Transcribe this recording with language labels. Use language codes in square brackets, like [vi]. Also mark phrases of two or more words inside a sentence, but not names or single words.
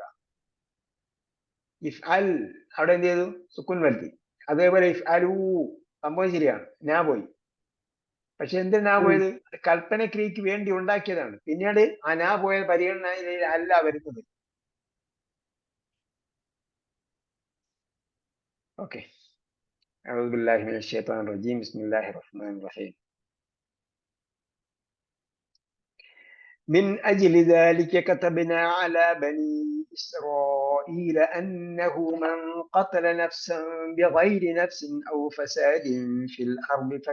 [ml] ഇഫ്അൽ അവിടെ എന്ത് ചെയ്തു? സുക്കുൻ വരുത്തി. അതേപോലെ ഇഫ്അലൂ സംഭവം ശരിയാണ്, ഞാൻ പോയി. പക്ഷെ എന്തിനാ പോയത്? കൽപ്പനക്രിയക്ക് വേണ്ടി ഉണ്ടാക്കിയതാണ്. പിന്നീട് ആ നാ പോയ പരിഗണനയിൽ അല്ല വരുന്നത്. ഓക്കെ. [ar] أعوذ بالله من الشيطان الرجيم. بسم الله الرحمن الرحيم. من أجل ذلك كتبنا على بني إسرائيل أنه من قتل نفسا بغير نفس أو فساد في الأرض